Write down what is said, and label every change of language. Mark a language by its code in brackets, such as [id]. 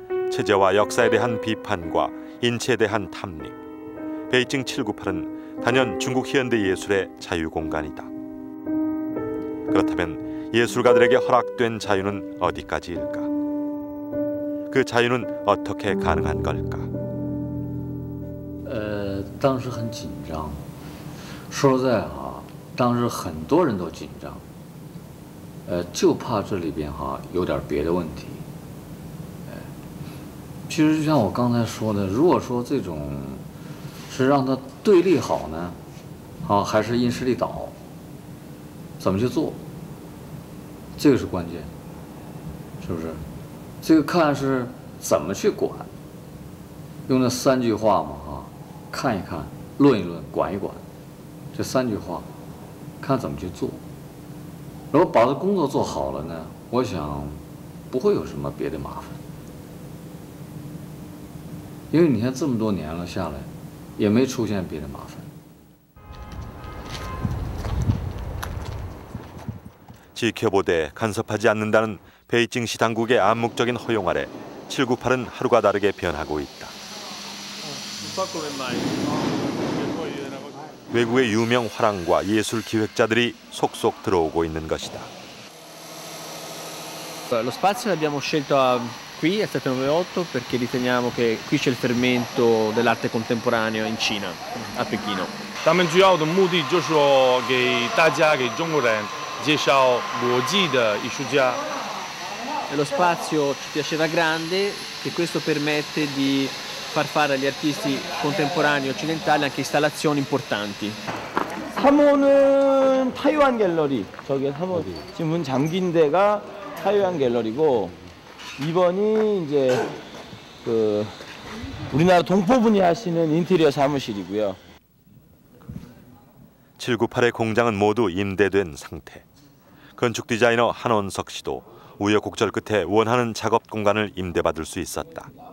[ko] 체제와 역사에 대한 비판과 인체에 대한 탐닉. 베이징 798은 단연 중국 현대 예술의 자유 공간이다. 그렇다면 예술가들에게 허락된 자유는 어디까지일까? 그 자유는 어떻게 가능한 걸까? [zh] 当时很紧张，说实在哈，当时很多人都紧张，就怕这里边哈有点别的问题。其实就像我刚才说的，如果说这种是让它对立好呢，还是因势利导，怎么去做？这个是关键，是不是？这个看是怎么去管，用那3句话嘛，看一看，论一论，管一管，这3句话，看怎么去做。如果把这工作做好了呢，我想不会有什么别的麻烦，因为你看这么多年了下来，也没出现别的麻烦。 [ko] 지켜보되 간섭하지 않는다는 베이징시 당국의 암묵적인 허용 아래 798은 하루가 다르게 변하고 있다. 외국의 유명 화랑과 예술 기획자들이 속속 들어오고 있는 것이다. [it] Lo spazio l'abbiamo scelto qui a 798 perché riteniamo che qui c'è il fermento dell'arte contemporanea in Cina, a Pechino. [zh] 咱们主要的目的就是说给大家给中国人 介绍国际的艺术家。 [it] Lo spazio ci piaceva grande, che questo permette di far fare agli artisti contemporanei occidentali anche installazioni importanti. [ko] 3호는 타이완 갤러리, 저기 3호 지금 문 잠긴 데가 타이완 갤러리고 2번이 이제 그 우리나라 동포분이 하시는 인테리어 사무실이고요. 798의 공장은 모두 임대된 상태. 건축 디자이너 한원석 씨도 우여곡절 끝에 원하는 작업 공간을 임대받을 수 있었다.